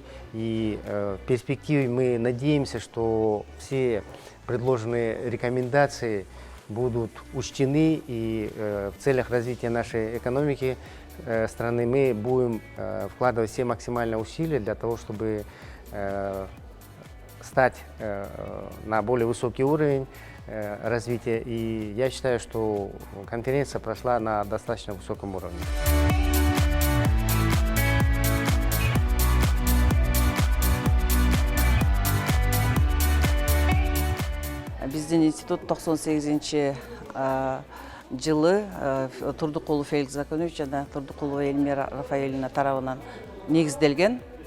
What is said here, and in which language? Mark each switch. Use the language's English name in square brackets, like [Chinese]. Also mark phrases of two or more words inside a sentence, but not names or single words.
[Russian] И в перспективе мы надеемся, что все предложенные рекомендации будут учтены, и в целях развития нашей экономики страны мы будем вкладывать все максимальные усилия для того, чтобы стать на более высокий уровень развития. И я считаю, что конференция прошла на достаточно высоком уровне. [Kyrgyz] Биздин институт 98 жылы Турдукулов Феликс Законович жана Турдукулова Эльмира Рафаэльевна тарабынан негизделген.